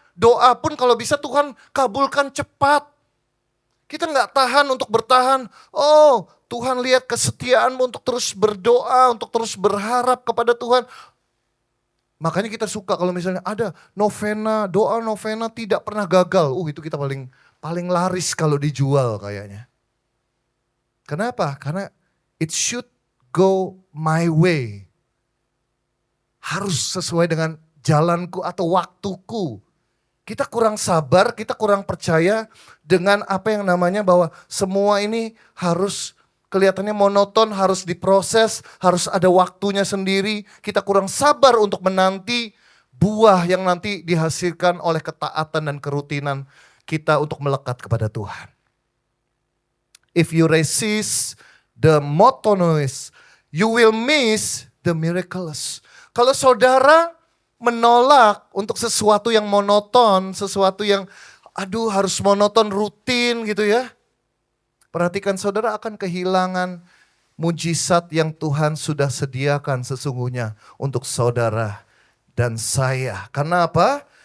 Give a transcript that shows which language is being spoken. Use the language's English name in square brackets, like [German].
[Indonesian] Doa pun kalau bisa Tuhan kabulkan cepat. Kita nggak tahan untuk bertahan. Oh, Tuhan lihat kesetiaanmu untuk terus berdoa, untuk terus berharap kepada Tuhan. Makanya kita suka kalau misalnya ada novena, doa novena tidak pernah gagal. Itu kita paling laris kalau dijual kayaknya. Kenapa? Karena [English] it should go my way. [Indonesian] Harus sesuai dengan jalanku atau waktuku. Kita kurang sabar, kita kurang percaya dengan apa yang namanya bahwa semua ini harus kelihatannya monoton, harus diproses, harus ada waktunya sendiri. Kita kurang sabar untuk menanti buah yang nanti dihasilkan oleh ketaatan dan kerutinan kita untuk melekat kepada Tuhan. [English] If you resist the monotonous, you will miss the miraculous. [Indonesian] Kalau saudara menolak untuk sesuatu yang monoton, sesuatu yang harus monoton, rutin gitu ya. Perhatikan saudara akan kehilangan mujizat yang Tuhan sudah sediakan sesungguhnya untuk saudara dan saya. Karena apa?